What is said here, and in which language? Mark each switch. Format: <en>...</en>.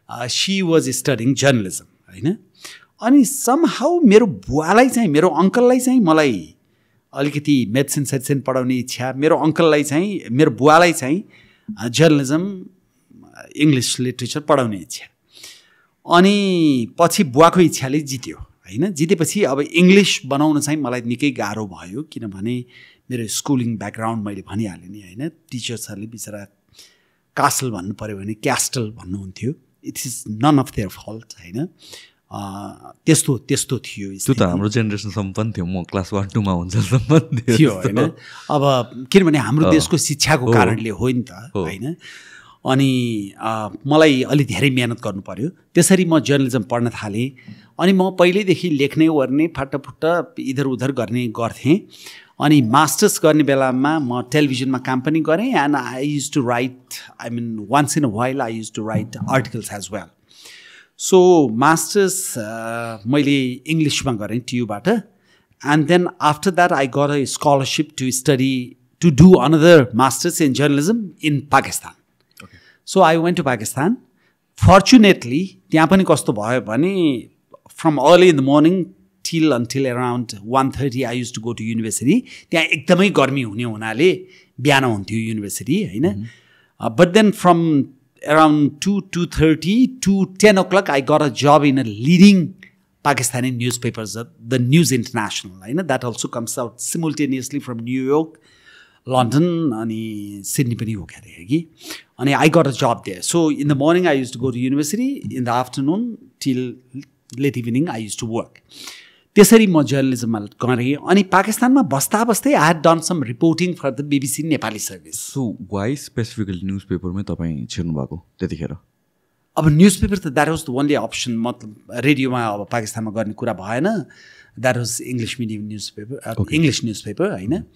<en>she was studying journalism</en> <ne>होइन। अनि somehow मेरो बुवालाई चाहिँ, मेरो अङ्कललाई चाहिँ मलाई अलिकति मेडिसिन सेडिसिन पढाउने इच्छा, मेरो अङ्कललाई चाहिँ, मेरो बुवालाई चाहिँ जर्नलिजम इङ्ग्लिस लिटरेचर पढाउने इच्छा। अनि पछि बुवाको इच्छाले जित्यो होइन। जितेपछि अब इङ्ग्लिस बनाउन चाहिँ मलाई निकै गाह्रो भयो, किनभने मेरो स्कुलिङ ब्याकग्राउन्ड मैले भनिहालेँ नि होइन। टिचर्सहरूले बिचरा कास्टल भन्नु पऱ्यो भने क्यास्टल भन्नुहुन्थ्यो।</ne> <en>It is none of their fault होइन।</en> <ne>त्यस्तो थियो। त्यो त हाम्रो जेनेरेसनसम्म पनि थियो, म क्लास 1-2मा हुन्छसम्म थियो होइन। अब किनभने हाम्रो देशको शिक्षाको कारणले हो नि त होइन। अनि मलाई अलि धेरै मेहनत गर्नु पर्यो। त्यसरी म जर्नलिजम पढ्न थालेँ। अनि म पहिल्यैदेखि लेख्ने ओर्ने फाटाफुट्ट इधर उधर गर्थेँ। अनि मास्टर्स गर्ने बेलामा म टेलिभिजनमा काम पनि गरेँ</ne> <en>And I used to write once in a while I used to write articles as well. So masters</en> <ne>मैले इङ्ग्लिसमा गरेँ TU बाट</ne> <en>And then after that I got a scholarship to do another masters in journalism in Pakistan. So I went to Pakistan. Fortunately</en> <ne>त्यहाँ पनि कस्तो भयो भने</ne> <en>From early in the morning till until around 1:30 I used to go to university.</en> <ne>त्यहाँ एकदमै गर्मी हुनाले बिहान हुन्थ्यो युनिभर्सिटी हैन।</ne> <en>But then from around 2:30 to 10 o'clock I got a job in a leading Pakistani newspapers, the News International हैन, that also comes out simultaneously from New York, London</en> <ne>अनि Sydney पनि हो के कि।</ne> <en>अनि I got a job there. So in the morning I used to go to university, in the afternoon till late evening I used to work.</en> <ne>त्यसरी म जर्नलिजममा गरेँ। अनि पाकिस्तानमा बस्दा बस्दै</ne> <en>I had done some reporting for the BBC Nepali service.</en> <ne>So why specifically news पेपरमै तपाईँ छिर्नु भएको त्यतिखेर? अब न्युज पेपर त</ne> <en>That was the only option.</en> <ne>मतलब रेडियोमा अब पाकिस्तानमा गर्ने कुरा भएन।</ne> <en>that was English medium newspaper,</en> <ne>English news paper होइन।</ne>